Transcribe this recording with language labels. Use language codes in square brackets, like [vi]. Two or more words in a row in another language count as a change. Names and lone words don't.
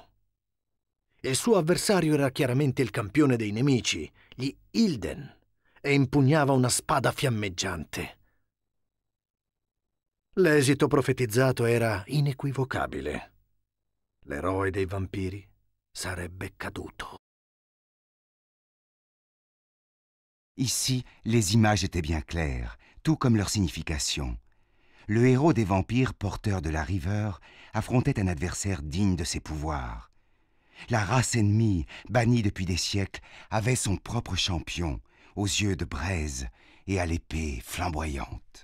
[it] Il suo avversario era chiaramente il campione dei nemici, gli Ilden, e impugnava una spada fiammeggiante. L'esito profetizzato era inequivocabile. L'eroe dei vampiri sarebbe caduto. [fr] Ici, les images étaient bien claires, tout comme leur signification. Le héros des vampires, porteur de la riveur, affrontait un adversaire digne de ses pouvoirs. La race ennemie, bannie depuis des siècles, avait son propre champion, aux yeux de braise et à l'épée flamboyante.